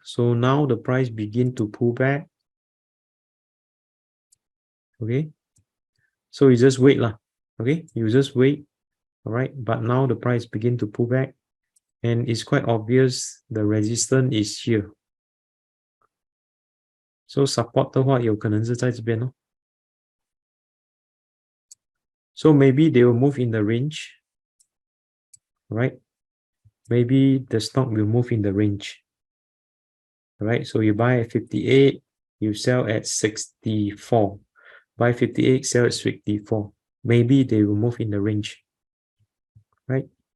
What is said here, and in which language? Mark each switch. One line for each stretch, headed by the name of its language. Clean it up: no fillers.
English: So now the price begin to pull back. Okay. So you just wait lah. Okay. You just wait. All right. But now the price begin to pull back. And it's quite obvious the resistance is here.
Chinese: So support 的话有可能是在这边哦。
English: So maybe they will move in the range, right? Maybe the stock will move in the range, right? So you buy at 58, you sell at 64. Buy 58, sell at 64. Maybe they will move in the range, right?